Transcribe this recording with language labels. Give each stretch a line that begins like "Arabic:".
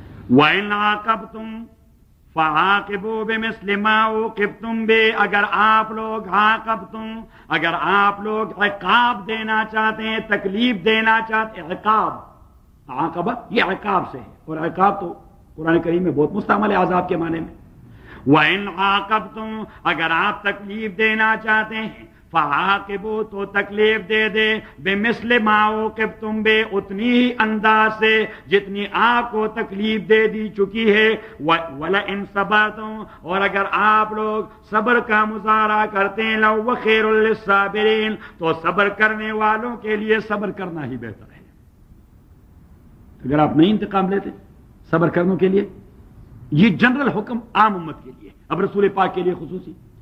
Arabic: وَإِنْ عَاقَبْتُمْ فَعَاقِبُوا بِمِثْلِ مَا عُوقِبْتُمْ بِهِ,
Urdu: اگر آپ لوگ عاقبتم, اگر آپ لوگ عقاب دینا چاہتے ہیں, تکلیف دینا چاہتے ہیں. عقاب, عاقبہ یہ عقاب سے ہے, اور عقاب تو قرآن کریم میں بہت مستعمل ہے عذاب کے معنی میں.
Arabic: وَإِنْ عَاقَبْتُمْ,
Urdu: اگر آپ تکلیف دینا چاہتے ہیں,
Arabic: فَعَاقِبُوا,
Urdu: تو تکلیف دے دے,
Arabic: بِمِثْلِ مَا عُوقِبْتُمْ بِهِ,
Urdu: اتنی ہی انداز سے جتنی آپ کو تکلیف دے دی چکی ہے.
Arabic: وَلَئِن صَبَرْتُمْ,
Urdu: اور اگر آپ لوگ صبر کا مظاہرہ کرتے ہیں,
Arabic: لَهُوَ خَيْرٌ لِلصَّابِرِينَ,
Urdu: تو صبر کرنے والوں کے لیے صبر کرنا ہی بہتر ہے. اگر آپ نہیں انتقام لیتے صبر کرنے کے لیے, یہ جنرل حکم عام امت کے لیے, اب رسول پاک کے لیے خصوصی.